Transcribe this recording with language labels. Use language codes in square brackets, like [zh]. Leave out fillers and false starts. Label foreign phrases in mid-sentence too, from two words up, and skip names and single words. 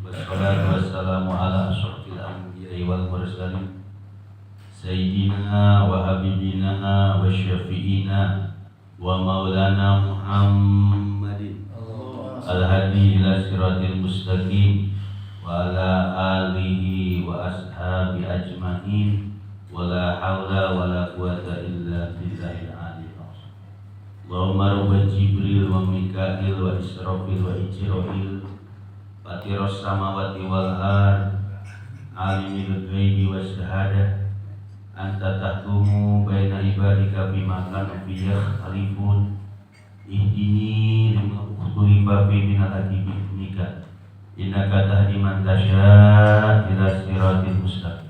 [ar] والصلاة والسلام على أشرف الأنبياء والمرسلين سيدنا وحبيبنا وشفيعنا ومولانا محمد الهادي إلى الصراط المستقيم وعلى آله وأصحابه أجمعين. ولا حول ولا قوة إلا بالله العلي العظيم. اللهم رب جبريل وميكائيل وإسرافيل وعزرائيل فاطر السماوات والأرض عالم الغيب والشهادة أنت تحكم بين عبادك فيما كانوا فيه يختلفون اهدني لما اختلف فيه من الحق بإذنك إنك تهدي من تشاء إلى الصراط المستقيم.